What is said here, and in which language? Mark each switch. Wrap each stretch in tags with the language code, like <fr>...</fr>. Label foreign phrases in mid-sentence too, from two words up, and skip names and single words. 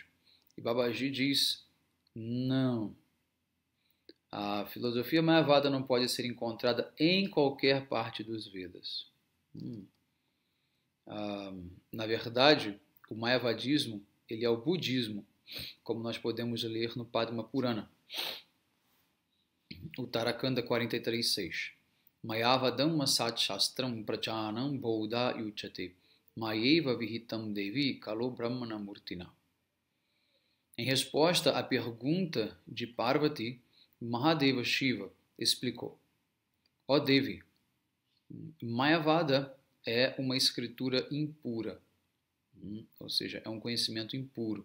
<pt>E Babaji diz, não. A filosofia Mayavada não pode ser encontrada em qualquer parte dos Vedas. Na verdade, o Mayavadismo, ele é o budismo, como nós podemos ler no Padma Purana, o Tarakanda 43.6.</pt> <sa>Mayavadam masat shastram prajanam bodha yuchate mayeva vihitam devi kalo brahmana murtina.</sa> <pt>Em resposta à pergunta de Parvati, Mahadeva Shiva explicou, ó Devi, Mayavada é uma escritura impura, ou seja, é um conhecimento impuro.</pt>